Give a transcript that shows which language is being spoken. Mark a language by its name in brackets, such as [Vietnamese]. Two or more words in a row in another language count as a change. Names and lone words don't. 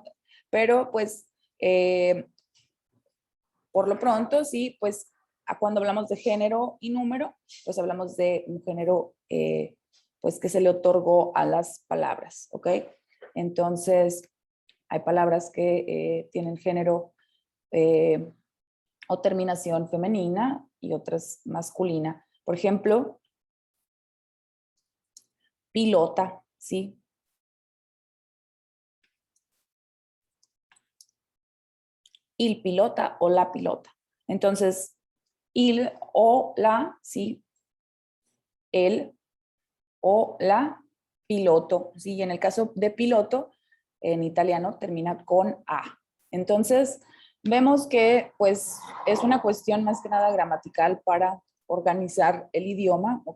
[Spanish] Pero pues por lo pronto, sí, pues cuando hablamos de género y número, pues hablamos de un género pues que se le otorgó a las palabras, ¿ok? Entonces, hay palabras que tienen género o terminación femenina y otras masculina. Por ejemplo, pilota, ¿sí? [Italian] Il pilota o la pilota. [Spanish] Entonces, [Italian] il o la, [Spanish] ¿sí? El o la piloto, ¿sí? Y en el caso de piloto, en italiano termina con A. Entonces, vemos que pues es una cuestión más que nada gramatical para organizar el idioma, ¿ok?